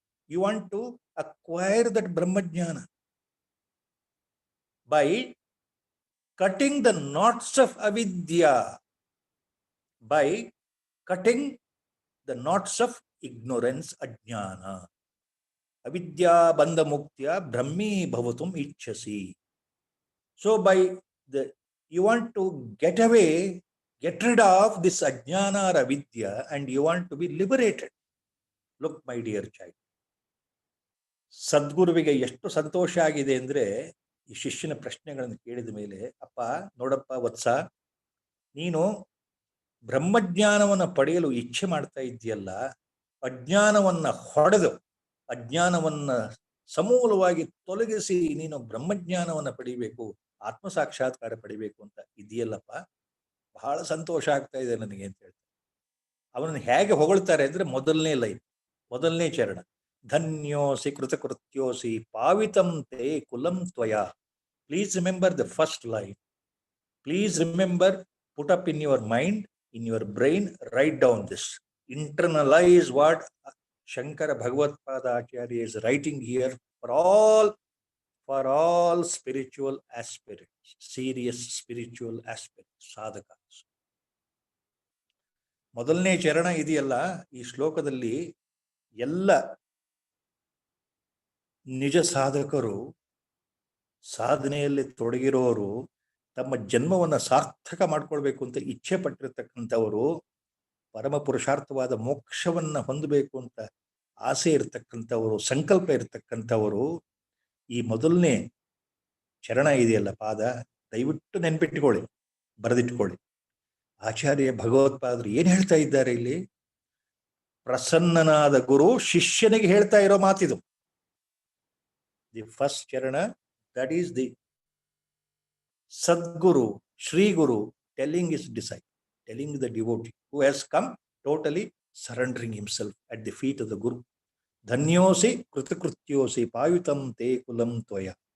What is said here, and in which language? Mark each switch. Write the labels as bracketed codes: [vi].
[en] You want to acquire that Brahmajnana by cutting the knots of avidya, by cutting the knots of ignorance, ajnana. [sa] Avidya bandha muktya brahmi bhavatum ichhasi. [en] So by you want to get rid of this ajnana or avidya, and you want to be liberated. Look, my dear child. [kn] ಸದ್ಗುರುವಿಗೆ ಎಷ್ಟು ಸಂತೋಷ ಆಗಿದೆ ಅಂದ್ರೆ ಈ ಶಿಷ್ಯನ ಪ್ರಶ್ನೆಗಳನ್ನು ಕೇಳಿದ ಮೇಲೆ, ಅಪ್ಪ ನೋಡಪ್ಪ ವತ್ಸ, ನೀನು ಬ್ರಹ್ಮಜ್ಞಾನವನ್ನು ಪಡೆಯಲು ಇಚ್ಛೆ ಮಾಡ್ತಾ ಇದ್ದೀಯಲ್ಲ, ಅಜ್ಞಾನವನ್ನ ಹೊಡೆದು ಅಜ್ಞಾನವನ್ನ ಸಮೂಲವಾಗಿ ತೊಲಗಿಸಿ ನೀನು ಬ್ರಹ್ಮಜ್ಞಾನವನ್ನ ಪಡಿಬೇಕು, ಆತ್ಮ ಸಾಕ್ಷಾತ್ಕಾರ ಪಡಿಬೇಕು ಅಂತ ಇದೆಯಲ್ಲಪ್ಪ, ಬಹಳ ಸಂತೋಷ ಆಗ್ತಾ ಇದೆ ನನಗೆ ಅಂತ ಹೇಳ್ತಾರೆ. ಅವನನ್ನು ಹೇಗೆ ಹೊಗಳ್ತಾರೆ ಅಂದ್ರೆ ಮೊದಲನೇ ಲೈನ್, ಮೊದಲನೇ ಚರಣ, [sa] ಧನ್ಯೋಸಿ ಕೃತಕೃತ್ಯೋಸಿ ಪಾವಿತಂ ತೇ ಕುಲಂ ತ್ವಯಾ. [kn] Please remember the first line. Please remember, put up in your mind, in your brain, write down this. Internalize what Shankara Bhagavad-pada Acharya is writing here for all spiritual aspirants, serious spiritual aspirants, sadhakas. ಮೊದಲನೇ ಚರಣ ಇದೆಯಲ್ಲ, ಈ ಶ್ಲೋಕದಲ್ಲಿ ಎಲ್ಲ ನಿಜ ಸಾಧಕರು, ಸಾಧನೆಯಲ್ಲಿ ತೊಡಗಿರೋರು, ತಮ್ಮ ಜನ್ಮವನ್ನು ಸಾರ್ಥಕ ಮಾಡ್ಕೊಳ್ಬೇಕು ಅಂತ ಇಚ್ಛೆ ಪಟ್ಟಿರ್ತಕ್ಕಂಥವರು, ಪರಮ ಪುರುಷಾರ್ಥವಾದ ಮೋಕ್ಷವನ್ನ ಹೊಂದಬೇಕು ಅಂತ ಆಸೆ ಇರತಕ್ಕಂಥವರು, ಸಂಕಲ್ಪ ಇರತಕ್ಕಂಥವರು, ಈ ಮೊದಲನೇ ಚರಣ ಇದೆಯಲ್ಲ ಪಾದ, ದಯವಿಟ್ಟು ನೆನ್ಪಿಟ್ಕೊಳ್ಳಿ, ಬರೆದಿಟ್ಕೊಳ್ಳಿ. ಆಚಾರ್ಯ ಭಗವತ್ಪಾದರು ಏನ್ ಹೇಳ್ತಾ ಇದ್ದಾರೆ ಇಲ್ಲಿ? ಪ್ರಸನ್ನನಾದ ಗುರು ಶಿಷ್ಯನಿಗೆ ಹೇಳ್ತಾ ಇರೋ ಮಾತಿದು. [en] The first ಚರಣ, that is the Sadguru, Shri Guru telling his disciple, telling the devotee who has come totally surrendering himself at the feet of the Guru. [sa] Dhanyosi kritakrityosi pavitam te kulam tvaya.